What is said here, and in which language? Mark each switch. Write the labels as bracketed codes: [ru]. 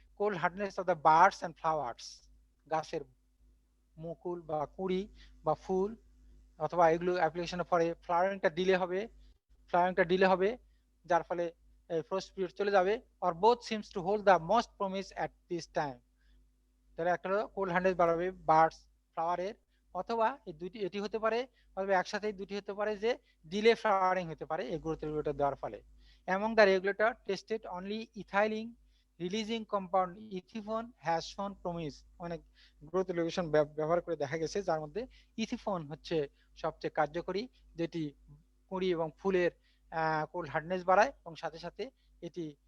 [en] cold hardness of the buds and flowers, [bn] গাছের মুকুল বা কুঁড়ি বা ফুল অথবা এগুলো অ্যাপ্লিকেশনের পরে ফ্লাওয়ারিংটা ডিলে হবে, যার ফলে ফ্রস্ট পিরিয়ড চলে যাবে। [en] Or both seems to hold the most promise at this time. [bn] তাহলে একটা হলো কোল্ড হার্ডনেস বাড়াবে বার্ডস ফ্লাওয়ারের, অথবা এই দুটি এটি হতে পারে, অথবা একসাথে দুটি হতে পারে যে ডিলে ফ্লাওয়ারিং হতে পারে এই গ্রোথ রেগুলেটর দেওয়ার ফলে। [en] Among the regulator tested, only ethylene releasing compound ethephon has shown promise। [bn] অনেক গ্রোথ রেগুলেশন ব্যবহার করে দেখা গেছে যার মধ্যে ইথিফন হচ্ছে সবচেয়ে কার্যকরী, যেটি কুঁড়ি এবং ফুলের কোল্ড হার্ডনেস বাড়ায় এবং সাথে সাথে এটি